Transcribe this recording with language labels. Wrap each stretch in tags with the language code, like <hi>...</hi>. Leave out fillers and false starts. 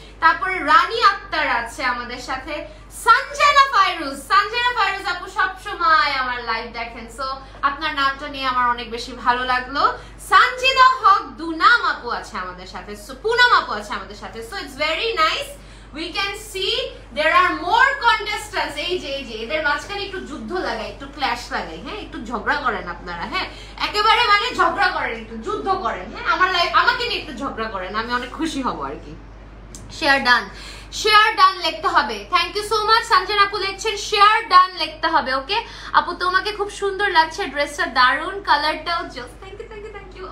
<bn>তারপরে রানী আক্তার আছে আমাদের সাথে, সঞ্জনা ফাইরুজ আপু সবসময় আমার লাইভ দেখেন, সো আপনার নামটা নিয়ে আমার অনেক বেশি ভালো লাগলো। সানজিদা হক দুনাম আপু আছে আমাদের সাথে, পুনাম আপু আছে আমাদের সাথে,</bn> <en>So it's very nice. We can see there are more contestants.</en> <bn>এই যে এদের মাঝখানে একটু যুদ্ধ লাগাই, একটু ক্ল্যাশ লাগাই, হ্যাঁ একটু ঝগড়া করেন আপনারা, হ্যাঁ একেবারে মানে ঝগড়া করেন, একটু যুদ্ধ করেন, হ্যাঁ আমাকে নিয়ে একটু ঝগড়া করেন, আমি অনেক খুশি হব আর কি।</bn> <en>share done</en> <bn>লিখতে হবে।</bn> <en>Thank you so much.</en> <bn>Sanjana আপু লিখছেন শেয়ার ডান লিখতে হবে। ওকে আপু, তোমাকে খুব সুন্দর লাগছে, ড্রেসটা দারুন, কালারটাও জাস্ট, থ্যাংক ইউ।</bn>